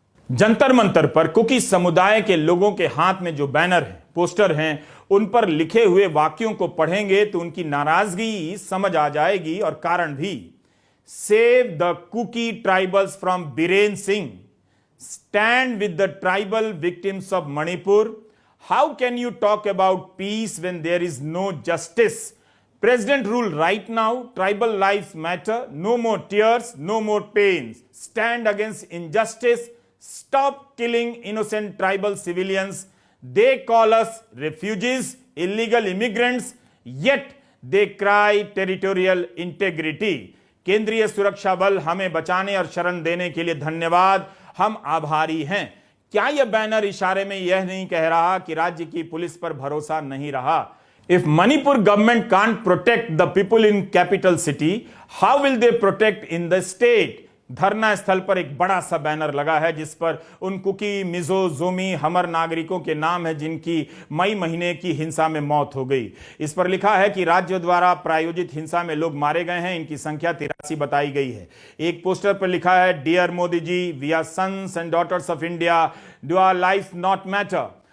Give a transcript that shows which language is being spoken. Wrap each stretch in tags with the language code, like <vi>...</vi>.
<hi>जंतर मंतर पर कुकी समुदाय के लोगों के हाथ में जो बैनर हैं, पोस्टर हैं, उन पर लिखे हुए वाक्यों को पढ़ेंगे तो उनकी नाराजगी समझ आ जाएगी और कारण भी।</hi> <en>Save the Kuki tribals from Biren Singh, stand with the tribal victims of Manipur, how can you talk about peace when there is no justice? President rule right now, tribal lives matter, no more tears, no more pains. Stand against injustice, stop killing innocent tribal civilians. They call us refugees, illegal immigrants, yet they cry territorial integrity.</en> <hi>केंद्रीय सुरक्षा बल हमें बचाने और शरण देने के लिए धन्यवाद, हम आभारी हैं। क्या यह बैनर इशारे में यह नहीं कह रहा कि राज्य की पुलिस पर भरोसा नहीं रहा?</hi> <en>If Manipur government can't protect the people in capital city, how will they protect in the state?</en> <hi>धरना स्थल पर एक बड़ा सा बैनर लगा है जिस पर उन कुकी, मिजो, जोमी, हमर नागरिकों के नाम है जिनकी मई महीने की हिंसा में मौत हो गई। इस पर लिखा है कि राज्य द्वारा प्रायोजित हिंसा में लोग मारे गए हैं, इनकी संख्या 83 बताई गई है। एक पोस्टर पर लिखा है,</hi> <en>Dear Modi ji, we are sons and daughters of India, do our life not matter.</en>